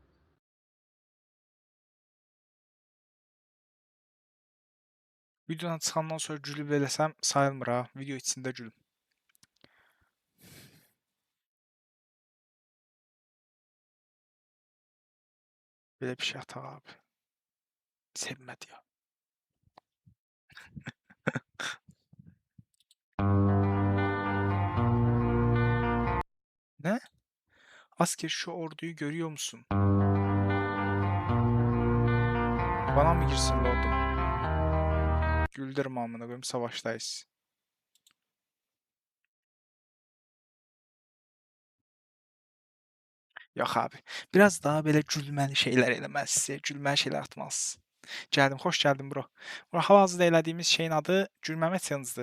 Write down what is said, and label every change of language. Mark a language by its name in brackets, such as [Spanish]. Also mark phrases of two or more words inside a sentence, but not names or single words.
[Azerbaijani] Videodan çıxandan sonra gülüb eləsəm sayılmır ha. Video içində gülüm. Belə bir şey ataq abi. Sevmədi ya. Ne? [Turkish] Asker şu orduyu görüyor musun? Bana mı girsin lordum? Güldürme amına koyayım, savaştayız. [Azerbaijani] Yox abi. Biraz daha belə gülməli şeylər eləməlisiniz. Gülməli şeylər atmalısınız. Gəldim, xoş gəldin bro. Bura hal-hazırda elədiyimiz şeyin adı gülməmə challenge-dır.